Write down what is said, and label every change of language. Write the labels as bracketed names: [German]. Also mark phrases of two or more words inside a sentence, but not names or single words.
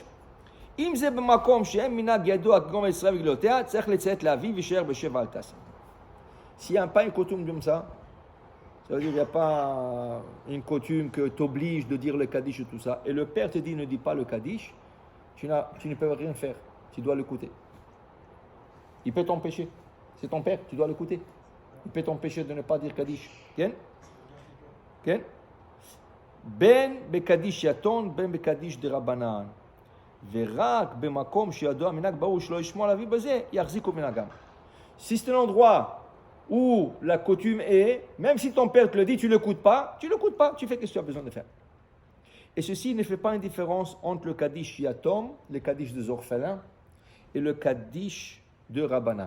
[French] Si S'il n'y a pas une coutume comme ça veut dire qu'il n'y a pas une coutume que t'oblige de dire le Kaddish et tout ça, et le père te dit ne dis pas le Kaddish, tu ne peux rien faire, tu dois l'écouter. Il peut t'empêcher, c'est ton père, tu dois l'écouter. Il peut t'empêcher de ne pas dire Kaddish. [Hebrew] כן? כן? בין בקדיש יתום, בין בקדיש דרבנן. ורק במקום שידוע מנהג ברור שלא ישמוע על אביו בזה, יחזיקו מנהגם. [French] Si c'est un endroit où la coutume est, même si ton père te le dit, tu ne l'écoutes pas, tu fais ce que tu as besoin de faire. Et ceci ne fait pas une différence entre le [Hebrew] קדיש יתום, [French] le Kaddish des orphelins, et le [Hebrew] קדיש דרבנן.